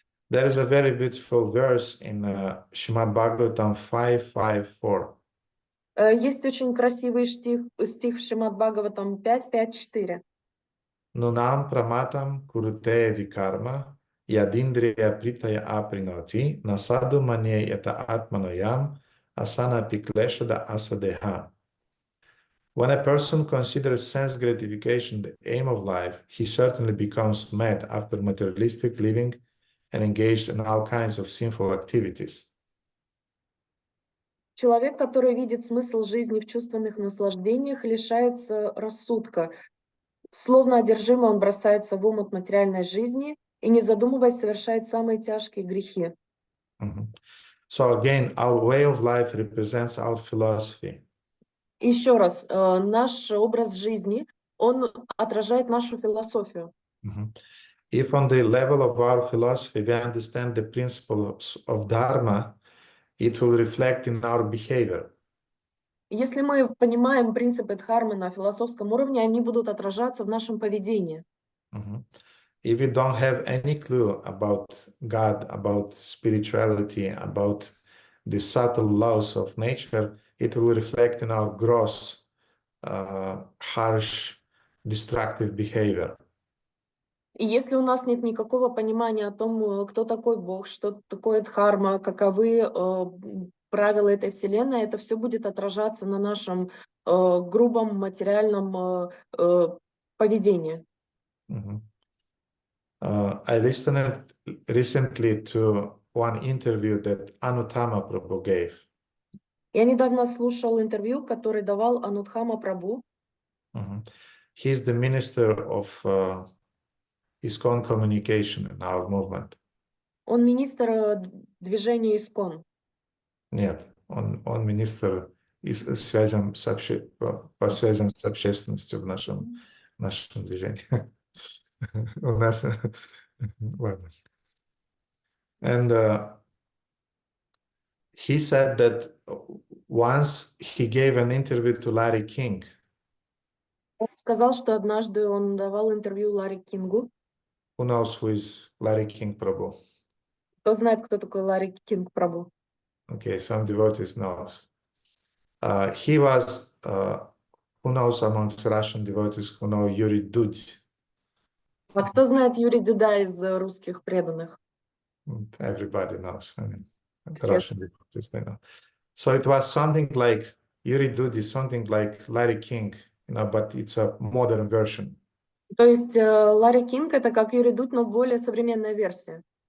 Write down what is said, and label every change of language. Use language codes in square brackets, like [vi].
[en] There is a very beautiful verse in Srimad Bhagavatam 5:5-4. [ru] Есть очень красивый стих в Шримад Бхагаватам 5.5.4. [sa] Nunam pramatam kurute vikarma yadindriya pritaya aprinoti nasadu manye yata atmanoyam asana pikleshada asadeha. [en] When a person considers sense gratification the aim of life, he certainly becomes mad after materialistic living and engaged in all kinds of sinful activities. [ru] Человек, который видит смысл жизни в чувственных наслаждениях, лишается рассудка. Словно одержимый, он бросается в омут материальной жизни и, не задумываясь, совершает самые тяжкие грехи. [en] So again, our way of life represents our philosophy. [ru] Еще раз, наш образ жизни, он отражает нашу философию. [en] If on the level of our philosophy we understand the principles of Dharma, it will reflect in our behavior. [ru] Если мы понимаем принципы дхармы на философском уровне, они будут отражаться в нашем поведении. [en] If we don't have any clue about God, about spirituality, about the subtle laws of nature, it will reflect in our gross, harsh, destructive behavior. [ru] И если у нас нет никакого понимания о том, кто такой Бог, что такое дхарма, каковы правила этой вселенной, это все будет отражаться на нашем грубом материальном поведении. [en] I listened recently to one interview that Anuttama Prabhu gave. [ru] Я недавно слушал интервью, которое давал Анутхама Прабhu. [en] He is the minister of ISKCON communication in our movement. [ru] Он министр движения ISKCON. Нет, он министр связям по связям с общественностью в нашем движении. У нас, ладно. [en] And he said that once he gave an interview to Larry King. [ru] Он сказал, что однажды он давал интервью Ларри Кингу. [en] Who knows who is Larry King Prabhu? [ru] Кто знает, кто такой Ларри Кинг Прабху? [en] Okay, some devotees knows. He was, who knows amongst Russian devotees who know Yuri Dudь? [ru] А кто знает Юрия Дуда из русских преданных? [en] Everybody knows. I mean, Russian devotees, they know. So it was something like Yuri Dudь is something like Larry King, you know, but it's a modern version. [ru] То есть Ларри Кинг это как Юрий Дудь, но более современная версия.